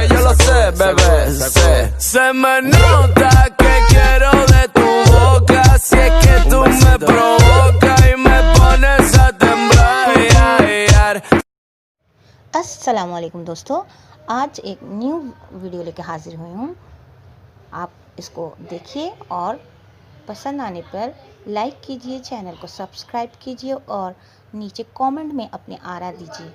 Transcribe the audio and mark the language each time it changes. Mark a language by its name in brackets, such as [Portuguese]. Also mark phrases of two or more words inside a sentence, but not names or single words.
[Spanish] sé, bebé, se me nota que quiero de tu boca, si es que tú me provocas y me pones a temblar. [Arabic] السلام عليكم [Hindi] दोस्तों, आज एक [English] new video [Hindi] लेकर हाजिर हुई हूँ। आप इसको देखिए और पसंद आने पर लाइक कीजिए, चैनल को सब्सक्राइब कीजिए और नीचे कमेंट में अपने आरा दीजिए।